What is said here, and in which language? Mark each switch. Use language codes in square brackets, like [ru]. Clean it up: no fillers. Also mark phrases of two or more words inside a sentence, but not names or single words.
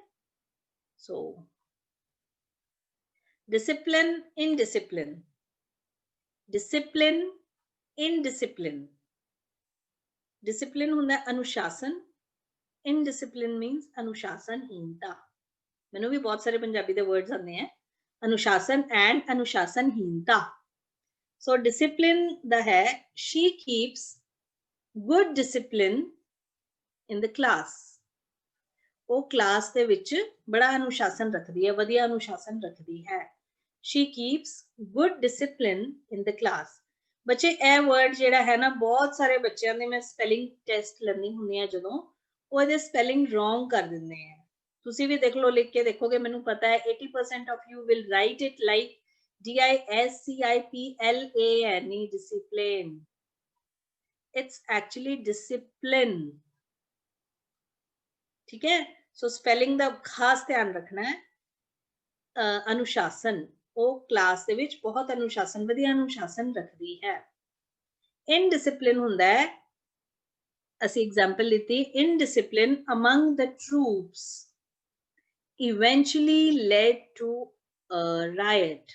[pa] ਸੋ [en] discipline, indiscipline, discipline, indiscipline, discipline [pa] ਹੁੰਦਾ ਅਨੁਸ਼ਾਸਨ, [en] indiscipline means [pa] ਅਨੁਸ਼ਾਸਨਹੀਨਤਾ। ਮੈਨੂੰ ਵੀ ਬਹੁਤ ਸਾਰੇ ਪੰਜਾਬੀ ਦੇ ਵਰਡਸ ਆਉਂਦੇ ਆ, ਅਨੁਸ਼ਾਸਨ ਐਂਡ ਅਨੁਸ਼ਾਸਨਹੀਨਤਾ। ਸੋ discipline ਦਾ ਹੈ [en] she keeps good discipline in the class, [pa] ਉਹ ਕਲਾਸ ਦੇ ਵਿੱਚ ਬੜਾ ਅਨੁਸ਼ਾਸਨ ਰੱਖਦੀ ਹੈ, ਵਧੀਆ ਅਨੁਸ਼ਾਸਨ ਰੱਖਦੀ ਹੈ। [en] she keeps good discipline in the class। [pa] ਬੱਚੇ ਇਹ ਵਰਡ ਜਿਹੜਾ ਹੈ ਨਾ, ਬਹੁਤ ਸਾਰੇ ਬੱਚਿਆਂ ਦੇ ਮੈਂ ਸਪੈਲਿੰਗ ਟੈਸਟ ਲੈਣੀ ਹੁੰਦੀ ਆ ਜਦੋਂ, ਉਹ ਇਹਦੇ ਸਪੈਲਿੰਗ ਰੋਂਗ ਕਰ ਦਿੰਦੇ ਆ। ਤੁਸੀਂ ਵੀ ਦੇਖ ਲਓ, ਲਿਖ ਕੇ ਦੇਖੋਗੇ, ਮੈਨੂੰ ਪਤਾ ਹੈ [en] 80% of you will write it like discipline, discipline, it's actually discipline, [hi] ठीक है। [en] so spelling [pa] ਦਾ ਖਾਸ ਧਿਆਨ ਰੱਖਣਾ ਹੈ। ਅਨੁਸ਼ਾਸਨ, ਉਹ ਕਲਾਸ ਦੇ ਵਿੱਚ ਬਹੁਤ ਅਨੁਸ਼ਾਸਨ, ਵਧੀਆ ਅਨੁਸ਼ਾਸਨ ਰੱਖਦੀ ਹੈ। ਇਨਡਿਸਪਲਿਨ ਹੁੰਦਾ ਹੈ, ਅਸੀਂ ਐਗਜ਼ਾਮਪਲ ਲਿੱਤੀ, [en] indiscipline among the troops eventually led to riot.